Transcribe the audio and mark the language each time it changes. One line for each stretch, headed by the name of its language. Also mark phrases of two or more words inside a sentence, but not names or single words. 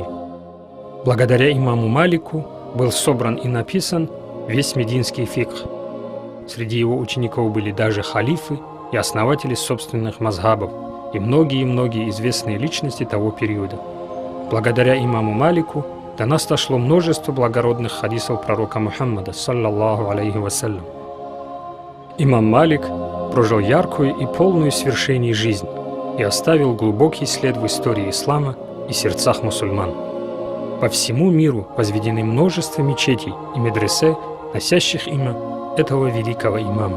Russian: Благодаря имаму Малику был собран и написан весь мединский фикх. Среди его учеников были даже халифы и основатели собственных мазхабов и многие известные личности того периода. Благодаря имаму Малику до нас дошло множество благородных хадисов пророка Мухаммада,
Arabic: صلى الله عليه وسلم.
Russian: Имам Малик прожил яркую и полную свершений жизнь и оставил глубокий след в истории ислама и сердцах мусульман. По всему миру возведены множество мечетей и медресе, носящих имя этого великого имама.